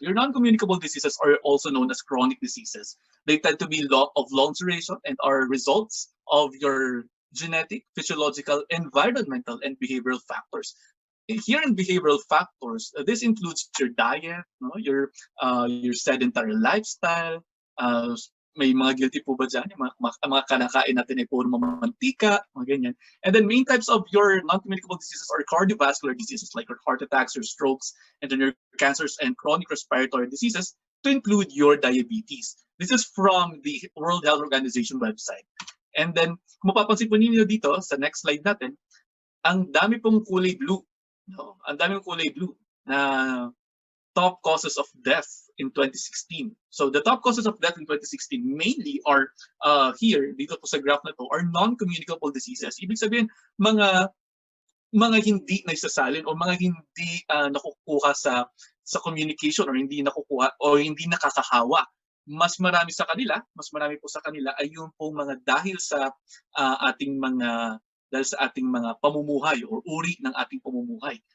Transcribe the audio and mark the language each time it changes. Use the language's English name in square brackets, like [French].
[English] Your non-communicable diseases are also known as chronic diseases. They tend to be of long duration and are results of your genetic, physiological, environmental, and behavioral factors. Here in behavioral factors, this includes your diet, your sedentary lifestyle. [Filipino] May mga guilty po ba dyan? Mga kanakain natin ay puro mantika, mga ganyan. [English] And then main types of your non-communicable diseases are cardiovascular diseases like your heart attacks, your strokes, and then your cancers and chronic respiratory diseases, to include your diabetes. This is from the World Health Organization website. [Filipino] And then, kung mapapansin po ninyo dito, sa next slide natin, ang dami pong kulay blue. Ang dami pong kulay blue na top causes of death in 2016. [English] So the top causes of death in 2016 mainly are here, [Filipino] dito po sa graph na to, [English] are non-communicable diseases. [Filipino] Ibig sabihin, mga hindi naisasalin o mga hindi nakukuha sa communication or hindi nakukuha o hindi nakakahawa. Mas marami po sa kanila ay yung po mga dahil sa ating mga pamumuhay or uri ng ating pamumuhay.